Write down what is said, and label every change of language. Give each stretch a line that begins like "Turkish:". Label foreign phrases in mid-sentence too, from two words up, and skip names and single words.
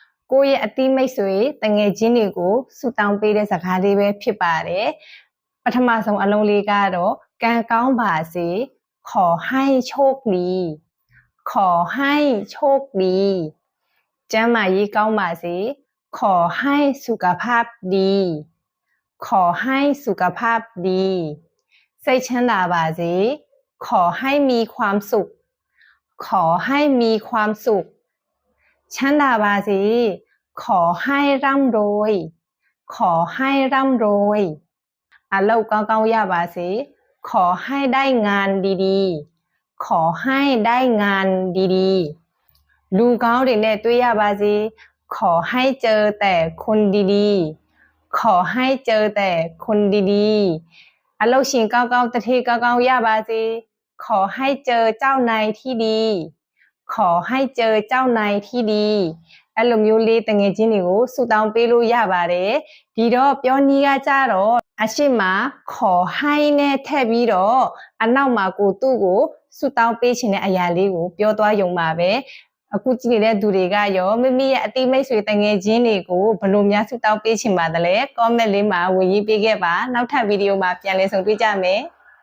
Burmese: ကိုယ့်ရဲ့အတိမိတ်ဆွေတငယ်ချင်းတွေကိုဆုတောင်းပေးတဲ့စကားလေးပဲဖြစ်ပါတယ်ပထမဆုံးအလုံးလေးကတော့ကံကောင်းပါစေ
Thai: ขอให้โชคดีขอให้โชคดี
Burmese: ကျမ်းမာရေးကောင်းပါစေ
Thai: ขอให้สุขภาพดีขอ ให้สุขภาพดี
Burmese: စိတ်ချမ်းသာပါစေ
Thai: ขอให้มีความสุขขอให้มีความสุข
Burmese: ချမ်းသာပါစေ
Thai: ขอให้ร่ำรวยขอให้ร่ำรวย
Burmese: အလုပ်ကောင်းကောင်းရပါစေ
Thai: ขอให้ได้งานดีๆขอให้ได้งานดีๆ
Burmese: လူကောင်းတွေနဲ့တွေ့ရပါစေ
Thai: ขอให้เจอแต่คนดีๆขอให้เจอ แต่คนดีๆ
Burmese: အလုပ်ရှင်ကောင်းကောင်းတထေကောင်းကောင်းရပါစေ
Thai: ขอให้เจอเจ้านายที่ดีขอให้ เจอเจ้านายที่ดี
Burmese: အဲ့လိုမျိုးလေးတငယ်ချင်းတွေကိုဆုတောင်းပေးလို့ရပါတယ်ဒီတော့ပြောနည်းကကြတော့အရှိမขอให้နဲ့ထည့်ပြီးတော့အနောက်မှာကိုသူ့ကိုဆုတောင်းပေးခြင်းတဲ့အရာလေးကိုပြောသွားရုံပါပဲအခုကြည့်နေတဲ့သူတွေကရောမိမိရဲ့အတိမိတ်ဆွေတငယ်ချင်းတွေကိုဘယ်လိုများဆုတောင်းပေးခြင်းပါသလဲ comment လေးမှာဝင်ရေးပေးခဲ့ပါနောက်ထပ်ဗီဒီယိုမှာပြန်လည်ဆုံတွေ့ကြမယ်